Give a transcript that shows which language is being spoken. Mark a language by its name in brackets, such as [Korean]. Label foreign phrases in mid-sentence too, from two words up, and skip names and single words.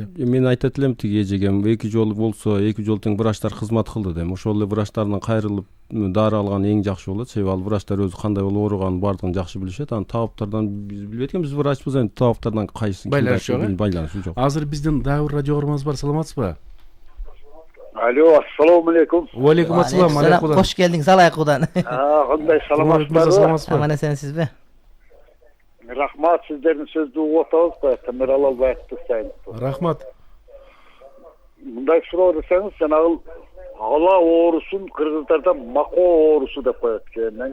[Kyrgyz] Мен айтат элем тиги эжегем 2 жолу болсо 2 жолу тең врачтар кызмат кылды дейм. Ошол эле врачтардан кайрылып дары алган эң жакшы болот. Себеби ал врачтар өзү кандай болуп ооруганын бардыгын жакшы билишет. Анан табыптардан биз билбейт экенбиз, врачпыз, эми табыптардан кайсы байланышы жок. Азыр биздин дагы радио каарманыбыз бар. Саламатсызбы? Алло, [Arabic] السلام عليكم. وعليكم السلام. [Kyrgyz] Кош келдиңиз Алайкудан. Кандай саламатсызбы? Аман эсенсизби? Рахмат, сиздердин сөздү угуп атабыз, Тамир Алалбаевди сайын. Рахмат. Мындай суроо десеңиз, жанагы ала оорусун кыргыздарда макоо оорусу деп коет экен.